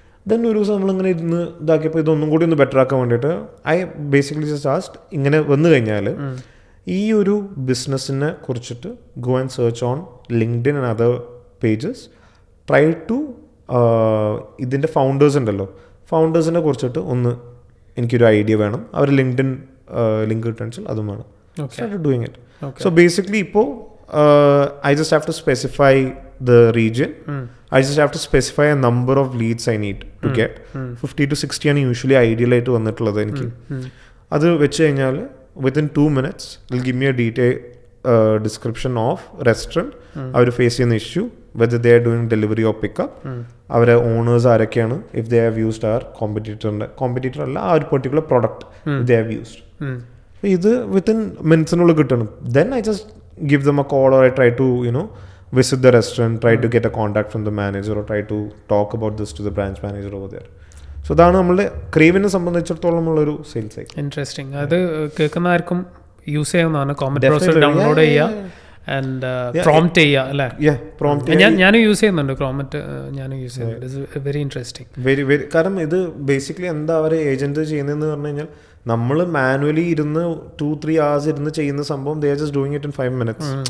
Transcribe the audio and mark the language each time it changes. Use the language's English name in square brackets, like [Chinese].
[Malayalam] Then ഒരു ദിവസം നമ്മളിങ്ങനെ ഇരുന്ന് ഇതാക്കിയപ്പോൾ ഇതൊന്നും കൂടി ഒന്ന് ബെറ്റർ ആക്കാൻ വേണ്ടിയിട്ട് [English] I basically just asked, [Malayalam] ഇങ്ങനെ വന്നു കഴിഞ്ഞാൽ ഈ ഒരു ബിസിനസ്സിനെ കുറിച്ചിട്ട് [English] go and search on LinkedIn and other pages, try to [Malayalam] ഇതിൻ്റെ ഫൗണ്ടേഴ്സ് ഉണ്ടല്ലോ, ഫൗണ്ടേഴ്സിനെ കുറിച്ചിട്ട് ഒന്ന് എനിക്കൊരു ഐഡിയ വേണം, അവർ ലിങ്ക്ഡിൻ ലിങ്ക് കിട്ടണമെങ്കിൽ അതും വേണം. [English] Start doing it. So basically [Malayalam] ഇപ്പോൾ [English] I just have to specify the region. I just have to specify a number of leads I need to get. 50 to 60 [Malayalam] ആണ് യൂഷ്വലി ഐഡിയലായിട്ട് വന്നിട്ടുള്ളത് എനിക്ക്. അത് വെച്ച് കഴിഞ്ഞാൽ [English] within 2 minutes it'll give me a detailed description of restaurant, [Malayalam] our face ചെയ്യുന്ന issue, [English] whether they are doing delivery or pickup, [Malayalam] അവരെ owners ആരൊക്കെയാണ്, [English] if they have used our [Malayalam] competitor അല്ല ആ ഒരു particular product [English] they have used. [Malayalam] ഇത് within മിനിറ്റ്സിനുള്ളിൽ കിട്ടണം. [English] Then I just give them a call, or I try to visit the restaurant, try to get a contact from the manager, or try to talk about this to the branch manager over there. [Malayalam] So അതാണ് നമ്മളുടെ ക്രേവിനെ സംബന്ധിച്ചിടത്തോളം ഉള്ളൊരു sales cycle. [English] Interesting. [Malayalam] അത് കേൾക്കുന്ന ആർക്കും use ചെയ്യാവുന്നതാണ്. Comet browser download ചെയ്യുക and prompt ചെയ്യുക അല്ലേ? ഞാനും യൂസ് ചെയ്യുന്നുണ്ട് കോമറ്റ്, ഞാനും യൂസ് ചെയ്യുന്നുണ്ട്. [English] Very interesting. [Malayalam] വെരി കാരണം ഇത് ബേസിക്കലി എന്താ അവർ ഏജന്റ് ചെയ്യുന്നതെന്ന് പറഞ്ഞു കഴിഞ്ഞാൽ നമ്മൾ മാനുവലി ഇരുന്ന് [English] 2-3 hours [Malayalam] ഇരുന്ന് ചെയ്യുന്ന സംഭവം [English] they are just doing it in 5 minutes.